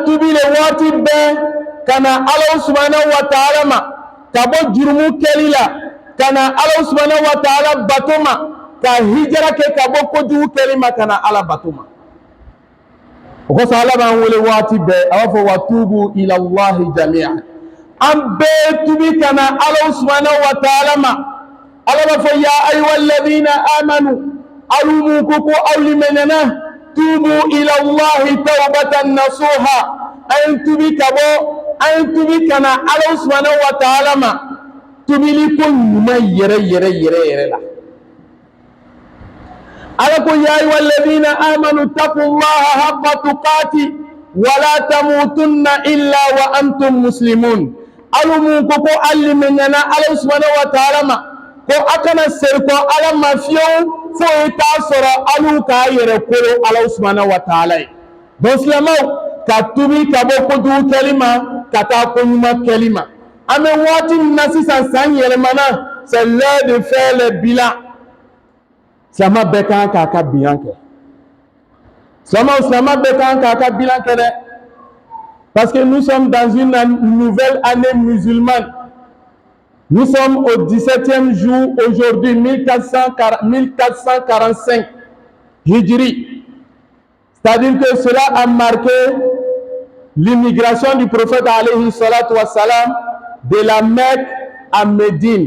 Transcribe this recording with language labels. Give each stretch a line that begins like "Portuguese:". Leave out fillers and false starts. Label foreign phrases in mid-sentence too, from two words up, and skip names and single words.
Bambara: tubi le waati bɛɛ ka na
Arabic: الله سبحانه وتعالى
Bambara: ma ka bɔ jurumu kɛli la ka na
Arabic: الله سبحانه وتعالى
Bambara: bato ma ka hijira kɛ ka bɔ kojugu kɛli ma ka na Ala bato ma o kosɔn Ala b'an wele waati bɛɛ a b'a fɔ
Arabic: وتوبوا إلى الله جميعا
Bambara: an bɛɛ tubi ka na
Arabic: الله سبحانه وتعالى
Bambara: ma Ala b'a fɔ
Arabic: يا أيها الذين آمنوا
Bambara: alu mun ko ko aw limanana
Arabic: توبوا إلى الله توبة نصوحا
Bambara: an tubi ka bɔ an tubi ka na
Arabic: الله سبحانه وتعالى
Bambara: ma tubili ko ɲuman yɛrɛ la Ala ko
Arabic: يا أيها الذين آمنوا اتقوا الله حق تقاته ولا تموتن إلا وأنتم مسلمون
Bambara: alu mun ko ko alimanana
Arabic: الله سبحانه وتعالى
Bambara: ma ko akana seriko Ala ma fiyewu fo i t'a sɔrɔ alu k'a yɛrɛ kolo
Arabic: الله سبحانه وتعالى
Bambara: ye donc silamɛw ka tubi ka bɔ kojugu kɛli ma ka taa koɲuman kɛli ma an bɛ waati min na sisan san yɛlɛmana
French: c'est l'heure de faire le bilan
Bambara: silamɛ bɛɛ kan k'a ka bilan kɛ silamɛ bɛɛ kan k'a ka bilan kɛ dɛ
French: parce que nous sommes dans une nouvelle année musulmane. Nous sommes au 17e jour aujourd'hui, 1445 Hijri. C'est-à-dire que cela a marqué l'immigration du prophète
Arabic: عليه الصلاة والسلام
French: de la Mecque à Médine.